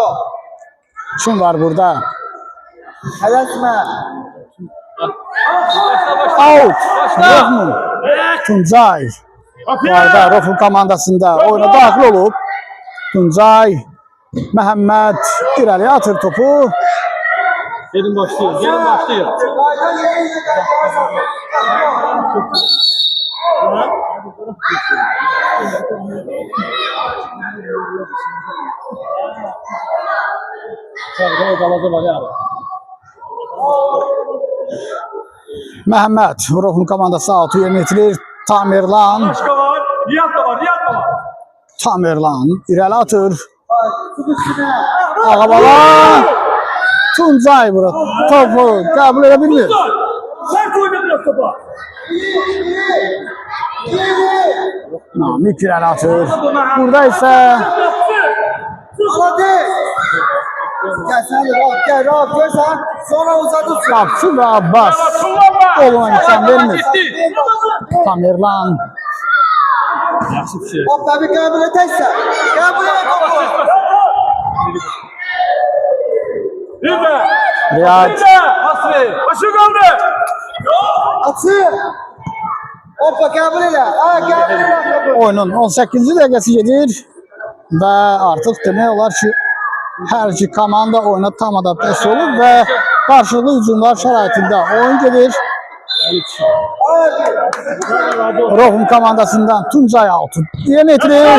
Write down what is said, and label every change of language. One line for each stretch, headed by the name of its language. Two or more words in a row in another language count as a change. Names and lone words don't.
Azerbaijani: Kim var burada? Tələsmə. Out. Ruhun. Tuncay. Bu arada Ruhun komandasında oyuna daxil olub. Tuncay. Məhəmməd irəliyə atır topu.
Turkish: Gelin başlıyor. Gelin başlıyor.
Azerbaijani: Qayda yerinə qayda.
Turkish: Sarıda odaladı var ya.
Azerbaijani: Məhəmməd Ruhun komandası altı yerinə yetirir. Tamerlan.
Turkish: Başka var. Riyad da var. Riyad da var.
Azerbaijani: Tamerlan irəli atır. Tut üstünə. Ağabala. Tuncay burada topu qəbul edə bilmir.
Turkish: Sen koydun biraz topa.
Azerbaijani: Namik irəli atır. Burada isə
Turkish: Hadi. Gel sen de rahat gel rahat görsen sonra uzatırsın.
Azerbaijani: Qapçı və Abbas qoluna imkan vermir. Tamerlan Yaxşı bir şey.
Turkish: Hop tabi kabul edersen. Kabul et topu. Bir de. Riyad Bir de. Asri. Başı kaldı. Atı. Hoppa kabul et. Ha kabul et topu.
Azerbaijani: oyunun 18-ci dəqiqəsi gedir və artıq demək olar ki, hər iki komanda oyuna tam adaptasiya olub və qarşılıqlı hücumlar şəraitində oyun gedir. Ruhun komandasından Tuncay altı yerinə yetirir.